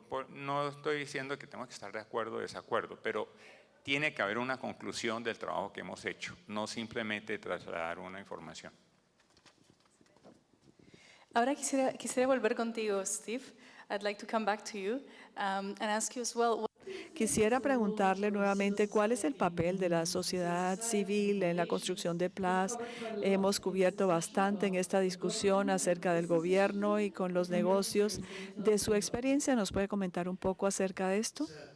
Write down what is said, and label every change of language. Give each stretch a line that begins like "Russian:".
Spanish: No estoy diciendo que tenemos que estar de acuerdo o desacuerdo, pero tiene que haber una conclusión del trabajo que hemos hecho, no simplemente trasladar una información. Ahora quisiera volver contigo, Steve.
English: I'd like to come back to you and ask you as well.
Spanish: Quisiera preguntarle nuevamente cuál es el papel de la sociedad civil en la construcción de paz. Hemos cubierto bastante en esta discusión acerca del gobierno y con los negocios. De su experiencia, ¿nos puede comentar un poco acerca de esto?